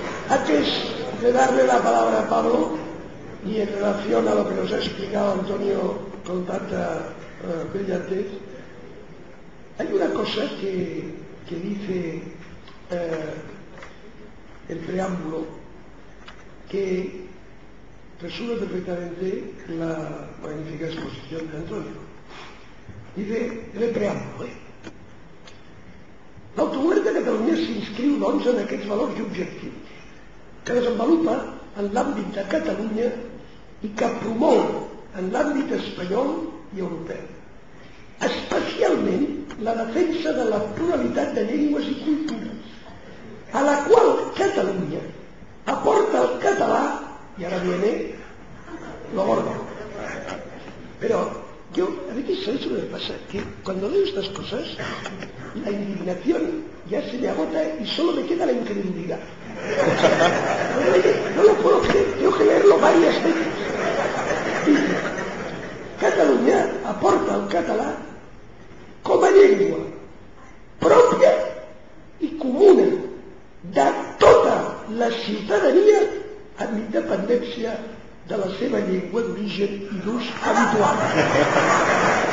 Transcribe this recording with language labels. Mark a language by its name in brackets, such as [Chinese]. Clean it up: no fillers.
[Spanish] Antes de darle la palabra a Pablo, y en relación a lo que nos ha explicado Antonio con tanta brillantez, hay una cosa que dice el preámbulo que resume perfectamente la magnífica exposición de Antonio. Dice en el [Catalan] preàmbul, l'autogovern de Catalunya s'inscriu, doncs, en aquests valors i objectius que desenvolupa en l'àmbit de Catalunya i que promou en l'àmbit espanyol i europeu, especialment la defensa de la pluralitat de llengües i cultures, a la qual Catalunya aporta el català, [Spanish] y ahora viene lo gordo. Pero yo, a veces, ¿sabes lo que pasa? Que cuando leo estas cosas, la indignación ya se me agota y solo me queda la incredulidad. No lo puedo creer, tengo que leerlo varias veces. Dice, [Catalan] Catalunya aporta el català com a llengua pròpia i comuna de tota la ciutadania amb independència de la seva llengua d'origen i d'ús habitual.